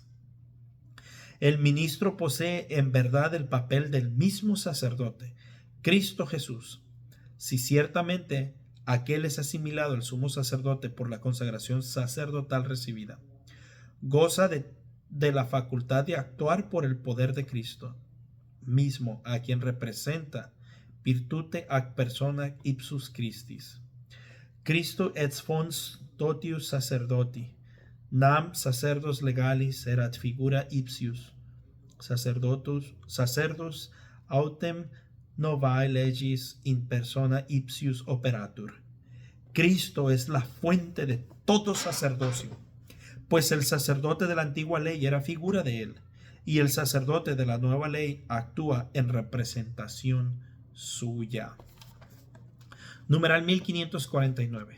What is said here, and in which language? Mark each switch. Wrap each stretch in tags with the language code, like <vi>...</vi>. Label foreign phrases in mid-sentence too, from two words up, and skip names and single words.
<es>El ministro posee en verdad el papel del mismo sacerdote, Cristo Jesús. Si ciertamente aquel es asimilado al sumo sacerdote por la consagración sacerdotal recibida, goza de la facultad de actuar por el poder de Cristo mismo, a quien representa</es> <la>virtute ac persona ipsus Christis. Cristo et fons totius sacerdoti, nam sacerdos legalis erat figura ipsius, sacerdos autem novae legis in persona ipsius operatur.</la> <es>Cristo es la fuente de todo sacerdocio, pues el sacerdote de la antigua ley era figura de él, y el sacerdote de la nueva ley actúa en representación suya. Numeral 1549.</es>